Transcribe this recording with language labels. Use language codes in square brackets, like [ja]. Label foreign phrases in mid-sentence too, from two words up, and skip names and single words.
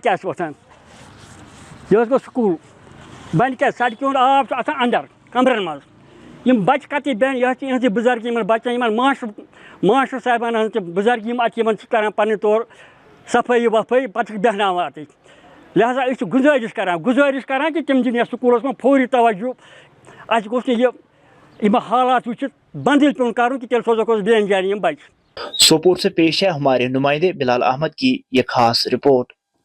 [ks] کیٛاہ چھِ وۄتھان یہِ حظ گوٚو سکوٗل وۄنۍ کیٛاہ سڑکہِ ہُنٛد آب چھُ آسان اندر کمرن منٛز یِم بچہِ کتہِ بیٚہن یہِ حظ چھِ یِہٕنٛزٕے بُزرگی یِمن بچن یِمن ماشٹر صاحبان ہٕنٛز تہِ بُزرگی یِم اَتہِ یِمن چھِ کران پننہِ طور صفٲیی وفٲیی پتہٕ چھِکھ بیٚہناوان اَتہِ لہذا أسۍ چھِ گُزٲرِش کران کہ تِم دِن یتھ سکوٗلس منٛز فوری توجہ اَسہِ گوٚژھ نہٕ یِم حالات وٕچھِتھ بنٛد ییٚلہِ پیوٚن کرُن کہ تیٚلہِ سوزوکھ أسۍ بیٚیَن جایَن یِم بچہِ [ur] سوپور سے پیش ہے ہمارے نمائندے بلال احمد کی یہ خاص رپورٹ.